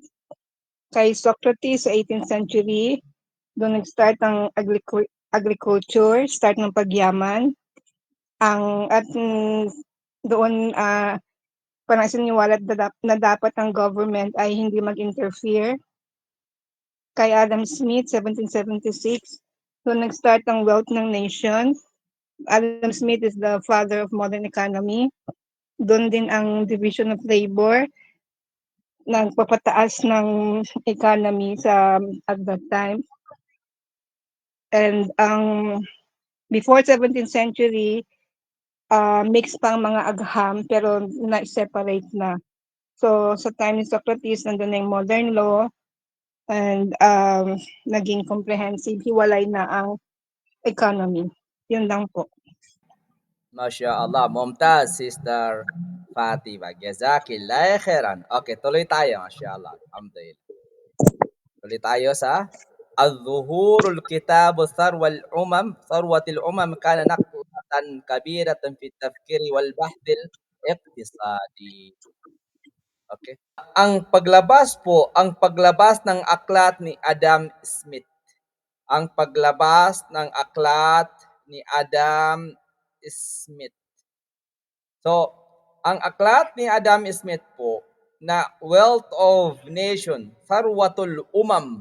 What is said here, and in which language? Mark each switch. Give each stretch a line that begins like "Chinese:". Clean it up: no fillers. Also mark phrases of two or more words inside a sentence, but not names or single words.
Filipino: Kay Socrates sa
English: 18th century,
Filipino: doon nag-start ang agriculture, start ng pagyaman. At doon parang siniwalat na dapat ang government ay hindi mag-interfere. Kay Adam Smith, 1776, doon nag-start ang wealth ng nation.
English: Adam Smith is the father of modern economy.
Filipino: Doon din ang
English: division of labor,
Filipino: nagpapataas ng economy
English: at that time. And before 17th century,
Filipino: mixed pa ang mga agham pero na-separate na. So sa time ni Socrates, nandun na yung
English: modern law and
Filipino: naging comprehensive, hiwalay na ang economy. Yun lang po.
Arabic: Masya Allah. Mumtaz, Sister Fatima. Jazakillah khairan.
Filipino: Okay, tuloy tayo.
Arabic: Masya Allah. Alhamdulillah.
Filipino: Tuloy tayo sa
Arabic: الظهور الكتاب ثروة الأمم كان نقطة كبيرة في التفكير والبحث الاقتصادي.
Filipino: Okay. Ang paglabas ng aklat ni Adam Smith. Ang paglabas ng aklat ni Adam Smith. So, ang aklat ni Adam Smith po na Wealth of Nation, Tharwatul Umam.